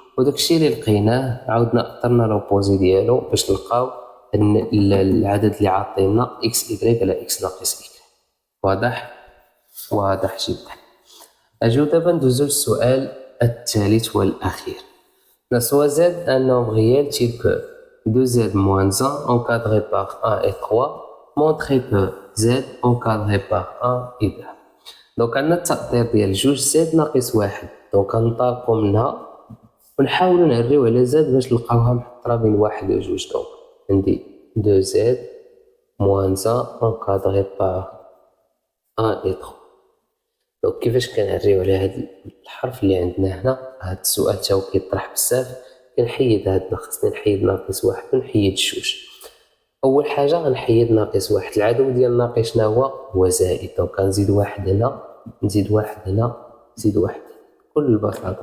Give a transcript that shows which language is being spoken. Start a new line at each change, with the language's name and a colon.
Arabic: وداكشي اللي لقيناه عاودنا أطرنا لوبوزي ديالو باش نلقاو أن العدد اللي عاطينا إكس إكغيك على إكس ناقص إكغيك. واضح؟ واضح جدا. أجيو دابا ندوزو للسؤال الثالث والأخير.
French: La soit z un nombre réel tel que 2z moins 1 encadré par 1 et 3 montré que z encadré par 1 et 2.
Arabic: دونك عندنا التأطير ديال 2 زد ناقص 1. دونك غنطلقو منها ونحاولو نعريو على زد باش نلقاوها محطرة بين 1 و 2. دونك عندي
French: 2z moins 1 encadré par 1 et 3.
Arabic: دونك كيفاش كنعريو على هاد الحرف اللي عندنا هنا؟ هاد السؤال تاو كيطرح بزاف. كنحيد هاد خصني نحيد ناقص 1 ونحيد 2. اول حاجه غنحيد ناقص 1. العدو ديال ناقص شنو هو زائد. دونك غنزيد 1 هنا، نزيد 1 هنا، نزيد 1 كل البساطه.